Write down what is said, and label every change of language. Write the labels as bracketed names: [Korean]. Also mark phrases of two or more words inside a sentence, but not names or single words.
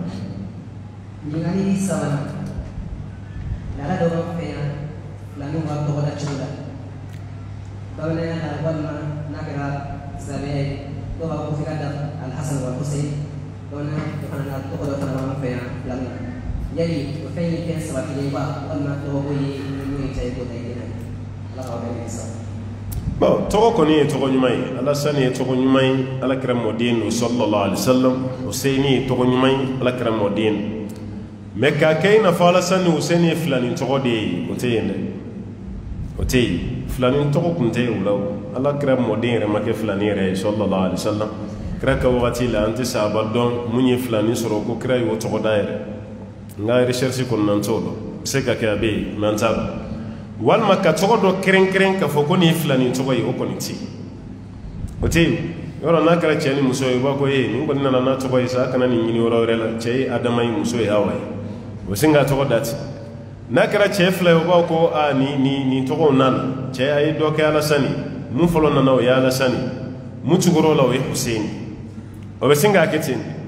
[Bambara] ɲininkali sabanan laada dɔ b'an fɛ yan filaninw b'a tɔgɔ da cogo la bamananya la walima n'a kɛra silamɛya ye dɔw b'a fɔ f'i ka da alhasan wa husein bamananya dɔ fana na tɔgɔ dɔ fana b'an fɛ yan filaninw yali o fɛn kɛ sabatilen ba walima tɔgɔ ye mun ye cɛ ko da ye ala ka wɛrɛ sa bon tɔgɔ kɔni ye tɔgɔ ɲuman ye ala sani ye tɔgɔ ɲuman ye ala kira mɔden no [Arabic] صلى الله عليه وسلم [Bambara] Husaini ye tɔgɔ ɲuman ye ala kira mɔden mais k'a kɛ i n'a fɔ ala sani Husaini ye filani tɔgɔ de ye o tɛ yen dɛ o tɛ yen filani tɔgɔ kun tɛ yen o la ala kira mɔden yɛrɛ ma kɛ filani yɛrɛ ye [Arabic] صلى الله عليه وسلم [Bambara] kira ka wagati la an tɛ sahaba dɔn mun ye filani sɔrɔ ko kira y'o tɔgɔ da yɛrɛ nka recherche kɔnɔna t'o dɔn se ka kɛ a bɛ yen mais an t'a dɔn walima ka tɔgɔ dɔ kɛrɛnkɛrɛn k'a fɔ ko nin ye filani tɔgɔ ye o kɔni tɛ yen o tɛ yen yɔrɔ n'a kɛra cɛ ni muso ye u b'a fɔ nin kɔni nana n'a tɔgɔ ye sa a kana nin ɲini yɔrɔ wɛrɛ la cɛ ye Adama ye muso ye Awa ye o bɛ sin k'a tɔgɔ da ten n'a kɛra cɛ fila ye u b'a fɔ ko nin tɔgɔw nana cɛ a ye dɔ kɛ Alasani mun fɔlɔ nana o ye Alasani mun tugura o la o ye Husaini o bɛ sin k'a kɛ ten